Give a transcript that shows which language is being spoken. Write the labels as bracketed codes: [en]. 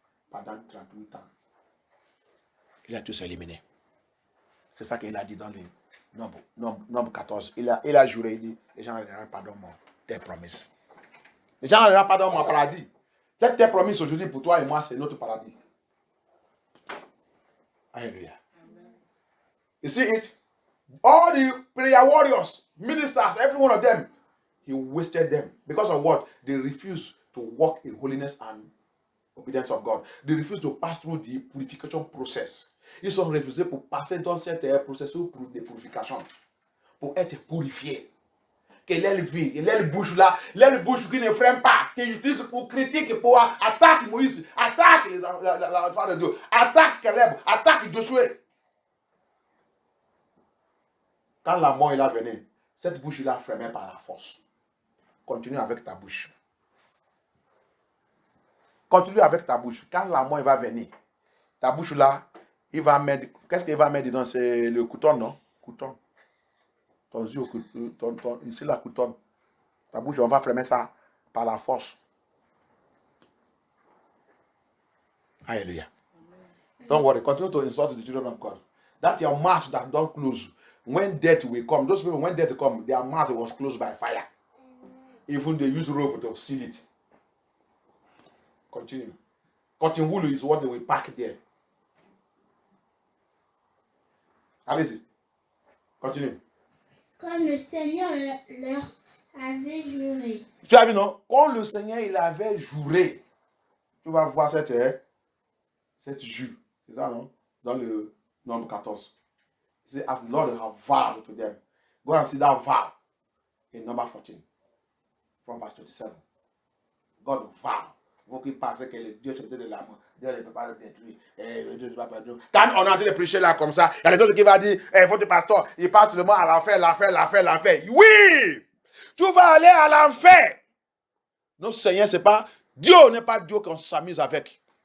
[fr] Pendant 38 ans. Il a tous éliminé. C'est ça qu'il a dit dans le nombre 14. Il a juré, il dit, les gens n'auront pas dans mon terre promise. Les gens n'auront pas dans mon paradis. Cette terre promise aujourd'hui pour toi et moi, c'est notre paradis. [en] Alléluia. You see it? All the prayer warriors, ministers, every one of them, he wasted them. Because of what? They refused to walk in holiness and obedience of God. They refused to pass through the purification process. [fr] Ils ont refusé pour passer dans cet processus de purification, pour être purifiés. que l'aile vide, l'aile bouche là, l'aile bouche qui ne freine pas, qui utilise pour critiquer, pour attaquer Moïse, attaque les enfants de Dieu, attaque Caleb, attaque Josué. Quand la mort est là venue, cette bouche là fermée par la force. Continue avec ta bouche. Continue avec ta bouche. Quand la mort va venir, ta bouche là, il va mettre. Qu'est-ce qu'il va mettre dedans? C'est le couton, non? Couton. Ton yeux, ici la coutonne. Ta bouche, on va fermer ça par la force. [en] Alléluia. Don't worry. Continue to insult the children of God. That's your mouth that don't close. When death will come, those people, when death come, their mouth was closed by fire. Even they use rope to seal it. Continue. Cotton wool is what they will pack there. [fr] Allez-y. Continue. Comme le Seigneur leur avait juré. Tu as vu, non? Quand le Seigneur il avait juré, tu vas voir cette jure. C'est ça, non? Dans le nombre 14. C'est [en] as the Lord have vowed to them. Go and see that vow in number 14. From verse 27. God vow. [fr] Vous qui pensez que Dieu c'était de l'amour, Dieu ne peut pas le détruire. Quand on est en train de prêcher là comme ça, il y a des autres qui vont dire, votre pasteur, il passe seulement à l'enfer. Oui! Tu vas aller à l'enfer. Notre Seigneur, c'est pas, Dieu n'est pas Dieu qu'on s'amuse avec.